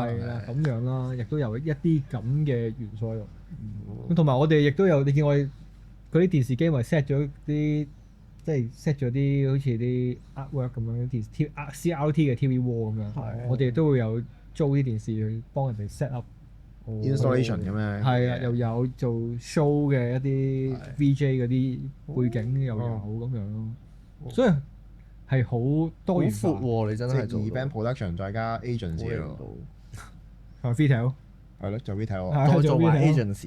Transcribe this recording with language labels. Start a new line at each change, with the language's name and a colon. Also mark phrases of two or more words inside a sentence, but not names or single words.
Cantonese: 係啦咁樣啦，亦都有一啲咁嘅元素喺度。咁同埋我哋亦都有，你見我哋嗰啲電視機咪 set 咗啲，即係 set 咗啲好似啲 artwork 咁樣電視 CRT 嘅
English: TV wall
Cantonese: 咁樣。我哋都會有租啲電視去幫人哋
English: set up
Cantonese: installation 咁樣。係啊，又有做 show 嘅一啲 VJ 嗰啲背景又有咁樣咯，所以係好多元化。好闊喎，你真係做
English: event production
Cantonese: 再加 agency 咯。係 retail。係咯，做 retail。再做埋 agency。